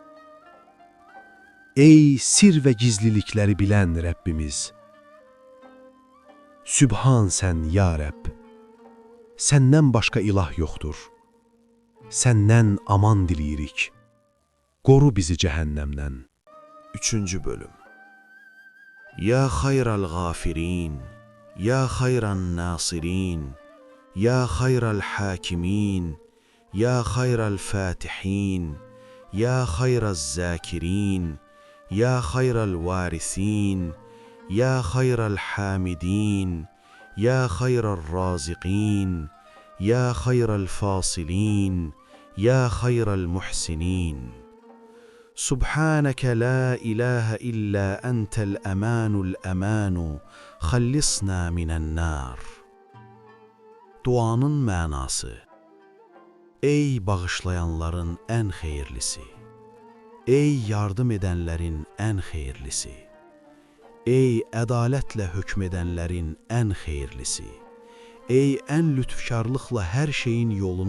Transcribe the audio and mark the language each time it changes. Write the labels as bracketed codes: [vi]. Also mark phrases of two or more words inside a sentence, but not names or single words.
[az] Ey sir və gizlilikləri bilən Rəbbimiz. Sübhan sən ya Rəbb. Səndən başqa ilah yoxdur. Səndən aman diləyirik. Qoru bizi cəhənnəmdən. 3-cü bölüm. [ar] يا خير الغافرين، يا خير الناصرين, يا خير الحاكمين يا خير الفاتحين يا خير الذاكرين يا خير الوارثين يا خير الحامدين يا خير الرازقين يا خير الفاصلين يا خير المحسنين سبحانك لا إله إلا أنت الأمان الأمان خلصنا من النار. [az] Duanın mənası. Ey bağışlayanların ən xeyirlisi, ey yardım edənlərin ən xeyirlisi, ey ədalətlə hökm edənlərin ən xeyirlisi, ey ən lütfkarlıqla hər şeyin yolunu